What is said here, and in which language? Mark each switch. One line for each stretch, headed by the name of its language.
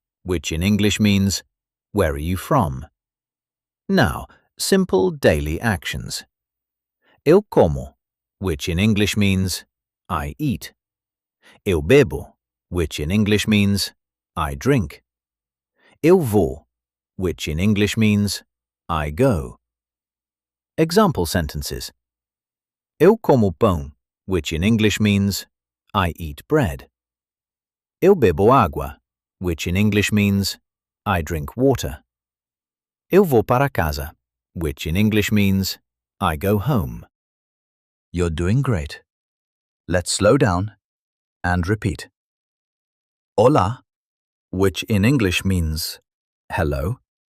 English: Which in English means, where are you from? Now, simple daily actions.
Portuguese: Eu como,
English: which in English means, I eat.
Portuguese: Eu bebo,
English: which in English means, I drink.
Portuguese: Eu vou,
English: which in English means, I go. Example sentences.
Portuguese: Eu como pão,
English: which in English means, I eat bread.
Portuguese: Eu bebo água,
English: which in English means, I drink water.
Portuguese: Eu vou para casa,
English: which in English means, I go home. You're doing great. Let's slow down and repeat.
Portuguese: Olá,
English: which in English means, hello.